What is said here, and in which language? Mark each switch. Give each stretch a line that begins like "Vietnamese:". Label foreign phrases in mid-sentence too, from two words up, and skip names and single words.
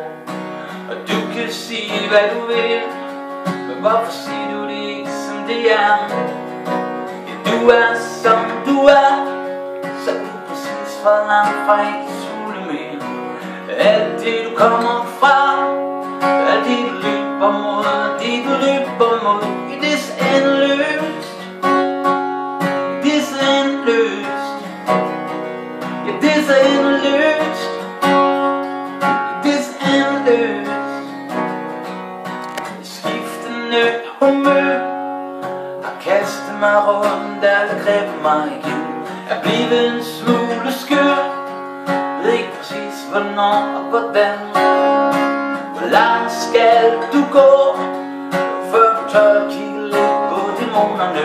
Danish: Og du kan sige hvad du vil, men hvorfor siger du det ikke som det er? Ja, du er som du er, så upræcis for langt fra ikke smule mere. Alt det du kommer fra, alt det du løber mod, alt det du løber mod,
English: it is endeløst, it is endeløst, it is endeløst, it is endeløst.
Danish: Skiftende humør har kastet mig rundt, eller grebet mig igen. Er blevet en smule skør, ved ikke præcis hvornår og hvordan. Hvor langt skal du gå, før du tør at kigge lidt på dæmonerne?